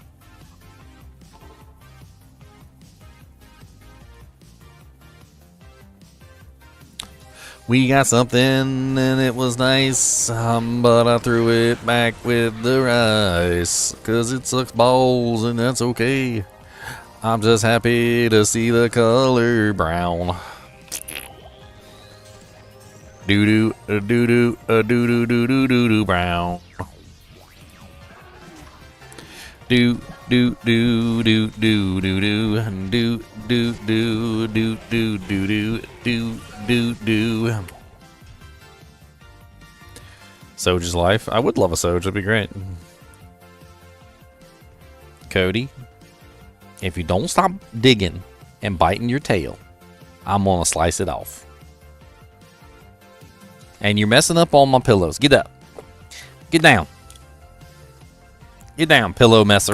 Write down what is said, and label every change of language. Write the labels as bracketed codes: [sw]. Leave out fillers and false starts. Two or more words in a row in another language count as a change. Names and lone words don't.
[en] We got something and it was nice, but I threw it back with the rice, 'cause it sucks balls and that's okay. I'm just happy to see the color brown. Doo-doo, doo-doo, doo-doo, doo-doo, doo-doo, brown. Do do do do do do do do do do do do do do do do. Soja's life. I would love a Soj. It'd be great. Cody, if you don't stop digging and biting your tail, I'm gonna slice it off. And you're messing up all my pillows. Get up. Get down. Get down, pillow messer.